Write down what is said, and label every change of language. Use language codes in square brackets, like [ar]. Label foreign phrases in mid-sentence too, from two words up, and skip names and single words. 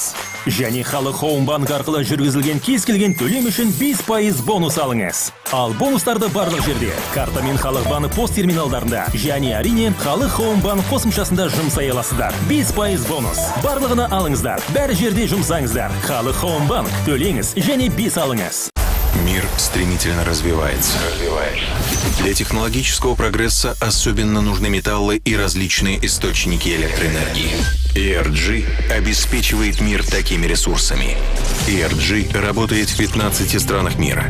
[kk] Және Халық банк арқылы жүргізілген кез келген төлем үшін 5% бонус алыңыз. Ал бонустарды барлық жерде картамен Халық банк пост терминалдарында және әрине Халық банк қосымшасында жұмсай аласыздар. 5% бонус. Барлығына алыңыздар. Бәрі жерде жұмсаңыздар. Халық банк төлеңіз және 5 алыңыз. [ru] Мир стремительно развивается. Для технологического прогресса особенно нужны металлы и различные источники электроэнергии. ENG обеспечивает мир такими ресурсами. ENG работает в 15 странах мира.